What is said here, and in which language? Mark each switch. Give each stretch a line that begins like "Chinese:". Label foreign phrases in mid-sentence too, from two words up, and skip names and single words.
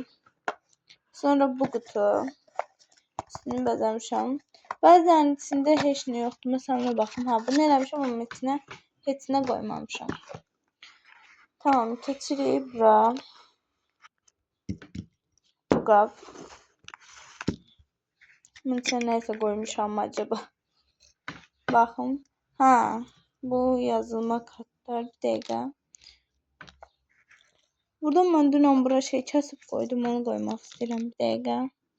Azerbaijani: Sonra bu qutu. İçini bəzəmişəm. Bəzən içində heç nə yoxdur. Məsələn, baxın, ha, bunu eləmişəm, amma içinə heç nə qoymamışam. Tamam, keçirik bura. Bu qab.
Turkish: Bunun içine neyse koymuşam acaba. Bakın. Ha, bu yazılma kartlar, bir dakika. Burada ben dün buraya şey kesip koydum, onu koymak istedim, bir dakika.